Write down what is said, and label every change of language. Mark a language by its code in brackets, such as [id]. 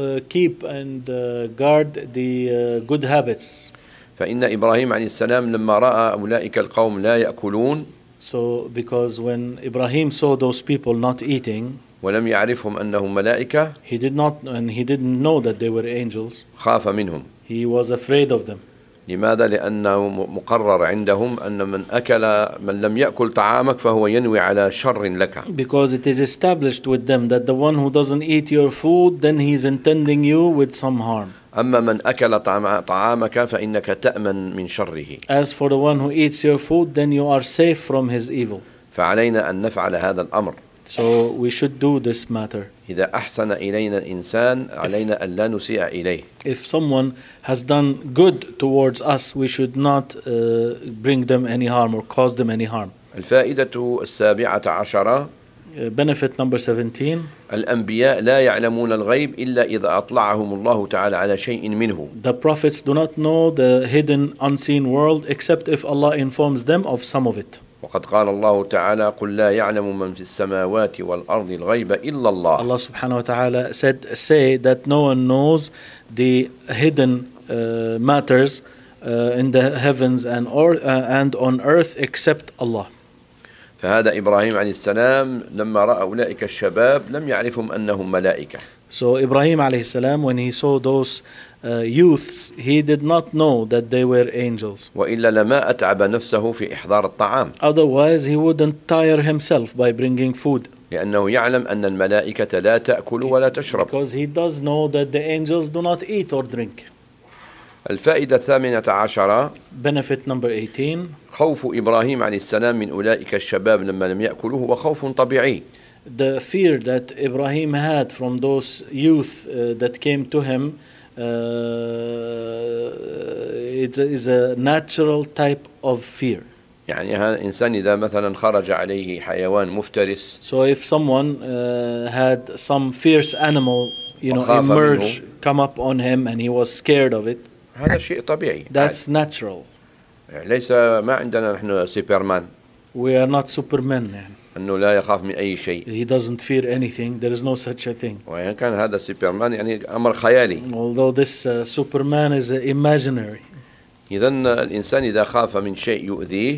[en] keep and guard the good habits. [ar] فإن إبراهيم عليه السلام لما رأى أولئك القوم لا يأكلون [en] So because when Ibrahim saw those people not eating, [ar] ولم يعرفهم أنهم ملائكة, [en] he didn't know that they were angels. [ar] خاف منهم. [en] He was afraid of them. [ar] لماذا؟ لأنه مقرر عندهم أن من أكل من لم يأكل طعامك فهو ينوي على شر لك. [en] Because it is established with them that the one who doesn't eat your food, then he is intending you with some harm. [ar] أما من أكل طعامك فإنك تأمن من شره. [en] As for the one who eats your food, then you are safe from his evil. [ar] فعلينا أن نفعل هذا الأمر. [en] So we should do this matter. [ar] إذا أحسن إلينا الإنسان علينا أن لا نسيء إليه. [en] If someone has done good towards us, we should not bring them any harm or cause them any harm. [ar] الفائدة السابعة عشرة. [en] Benefit number 17. [ar] الأنبياء لا يعلمون الغيب إلا إذا أطلعهم الله تعالى على شيء منه. [en] The prophets do not know the hidden unseen world except if Allah informs them of some of it. [ar] وقد قال الله تعالى قل لا يعلم من في السماوات والأرض الغيب إلا الله. [en] Allah subhanahu wa ta'ala say that no one knows the hidden matters in the heavens and on earth except Allah. [ar] فهذا إبراهيم عليه السلام لما رأى أولئك الشباب لم يعرفهم أنهم ملائكة. [en] So Ibrahim [ar] عليه السلام [en] when he saw those youths, he did not know that they were angels. [ar] وإلا لما أتعب نفسه في إحضار الطعام. [en] Otherwise, he wouldn't tire himself by bringing food. [ar] لأنه يعلم أن الملائكة لا تأكل ولا تشرب. [en] Because he does know that the angels do not eat or drink. [ar] الفائدة الثامنة عشرة. [en] Benefit number 18. [ar] خوف إبراهيم عليه السلام من أولئك الشباب لما لم يأكلوه وخوف طبيعي. [en] The fear that Ibrahim had from those youth that came to him is a natural type of fear. [ar] يعني هذا إنسان إذا مثلا خرج عليه حيوان مفترس. [en] So if someone had some fierce animal, you know, emerge, [ar] منه, [en] come up on him and he was scared of it. [ar] هذا شيء طبيعي. [en] That's natural. [ar] ليس ما عندنا نحن سوبرمان. [en] We are not supermen. يعني. [ar] أنه لا يخاف من أي شيء. [en] He doesn't fear anything. There is no such a thing. [ar] وإن كان هذا سوبرمان يعني أمر خيالي. [en] Although this Superman is imaginary. [ar] إذن الإنسان إذا خاف من شيء يؤذيه.